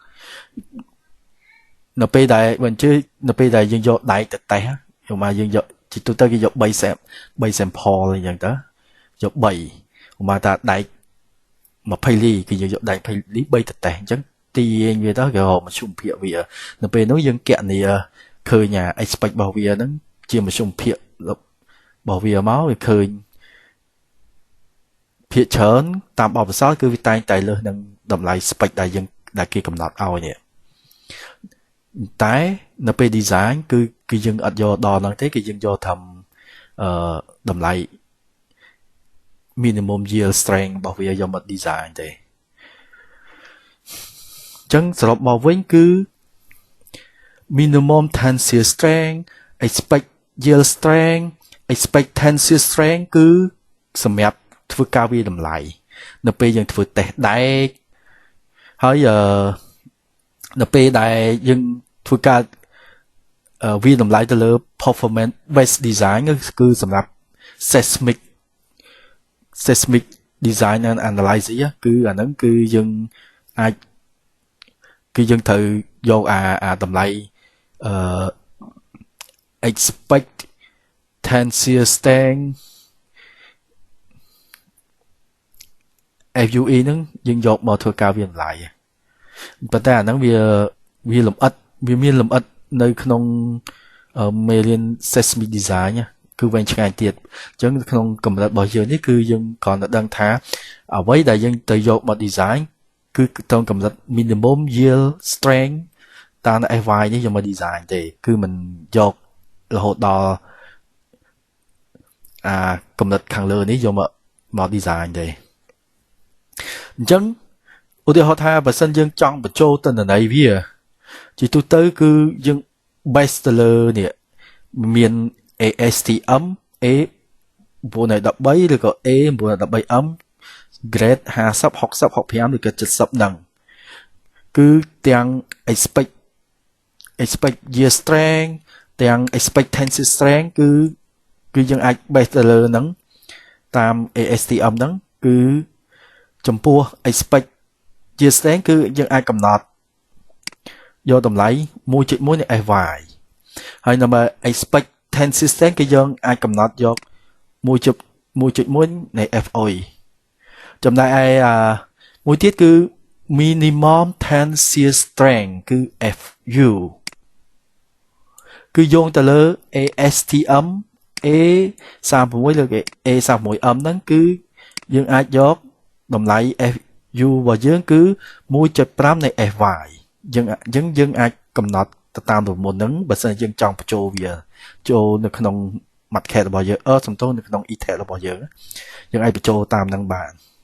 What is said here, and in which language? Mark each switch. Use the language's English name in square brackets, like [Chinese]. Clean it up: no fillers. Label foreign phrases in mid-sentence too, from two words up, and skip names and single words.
[Khmer] នៅពេលដែលបញ្ជើនៅពេលដែលយើងយកដៃទៅតេស្តយកមកយើងយកជាទូទៅគេយក3 sample អញ្ចឹងទៅយក3ឧមាថាដែក20លីគឺយើងយកដែក20លី3ទៅតេស្តអញ្ចឹងទាញវាទៅគេរកមធ្យមភាគវានៅពេលនោះយើងគណនាឃើញexpect របស់វាហ្នឹងជាមធ្យមភាគរបស់វាមកវាឃើញ ភាគច្រើនតាមបទពិសោធន៍គឺវាតែងតែលើសនឹងតម្លៃ spec ដែលគេកំណត់ឲ្យនេះតែនៅពេល design គឺយើងអត់យកដល់ហ្នឹងទេគឺយើងយកធ្វើតម្លៃ [English] minimum yield strength [Khmer] របស់វាយកមក design ទេអ ញ្ចឹងសរុបមកវិញគឺ [English] minimum tensile strength expect yield strength expect tensile strength [Khmer] គឺសម្រាប់ធ្វើការវាតម្លៃនៅពេលយើងធ្វើតេស្តដែកហើយនៅពេលដែលយើងធ្វើការវាតម្លៃទៅលើ [English] performance based design [Khmer] គឺសម្រាប់ seismic [English] design and analysis [Khmer] គឺអាហ្នឹងគឺយើងអាចគឺយើងត្រូវយកអាតម្លៃ [English] expect tensile strength FUE [Khmer] ហ្នឹង យើងយកមកធ្វើការវាតម្លៃប៉ុន្តែអាហ្នឹងវាលម្អិតវាមានលម្អិតនៅក្នុងមេរៀន [English] seismic design [Khmer] គឺវែងឆ្ងាយទៀតអញ្ចឹងក្នុងកម្រិតរបស់យើងនេះគឺយើងគ្រាន់តែដឹងថាអ្វីដែលយើងទៅយកមក design គឺក្នុងកម្រិត [English] minimum yield strength [Khmer] តាម FY នេះយកមក design ទេគឺមិនយករហូតដល់ កម្រិតខាងលើនេះយកមក design ទេអញ្ចឹងឧទាហរណ៍ថាបើសិនយើងចង់បញ្ចូលទិន្នន័យវាជាទូទៅគឺយើង base ទៅលើនេះមាន ASTM A 913ឬក៏ A 913M grade 50 60 65ឬក៏70ហ្នឹងគឺទាំង [English] expect yield strength [Khmer] ទាំង [English] expect tensile strength [Khmer] គឺយើងអាច base ទៅលើហ្នឹងតាម ASTM ហ្នឹងគឺចំពោះ [English] expect yield strength [Khmer] គឺយើងអាចកំណត់យកតម្លៃ 1.1 នៃ FY ហើយនៅមក [English] expect tensile strength [Khmer] គឺយើងអាចកំណត់យក 1.1 នៃ FOE ចំណែកឯមួយទៀតគឺ [English] minimum tensile strength [Khmer] គឺ FU គឺយោង ទៅលើ ASTM A36 ឬក៏ A36M ហ្នឹងគឺយើងអាចយកតម្លៃ FU របស់យើងគឺ 1.5 នៃ FY យើងអាចកំណត់ទៅតាមប្រមូលហ្នឹងបើសិនយើងចង់បញ្ចូលវាចូលនៅក្នុង market របស់យើងសំទោសនៅក្នុង e-tag របស់យើងអាចបញ្ចូលតាមហ្នឹងបាន